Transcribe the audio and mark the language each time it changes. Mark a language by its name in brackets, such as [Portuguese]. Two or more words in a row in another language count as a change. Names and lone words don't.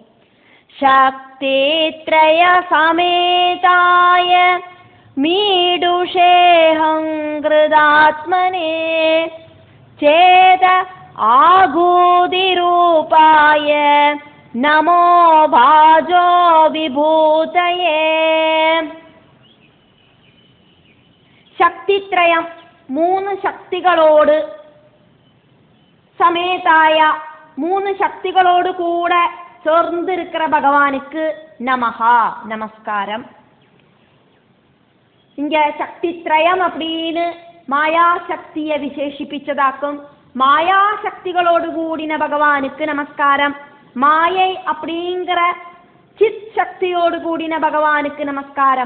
[Sanskrit] शक्तित्रय समेताय मीढुषे अहङ्कृतात्मने चेत आकूति रूपाय नमो भाजो विभूतये. [Malayalam] ശക്തിത്രയം 3 ശക്തികളോട് സമേതായ 3 ശക്തികളോട് കൂടെ ചേർന്നിരിக்கிற [Tamil] பகவானுக்கு நமஹ நமஸ்காரம். இங்க சக்தித்ரயம் அப்படின்னு மாயா சக்தியை விசேஷிப்பிச்சதாக்கும். மாயா சக்திகளோடு கூடின பகவானுக்கு நமஸ்காரம். மாயை அப்படிங்கிற சித் சக்தியோடு கூடின பகவானுக்கு நமஸ்காரம்.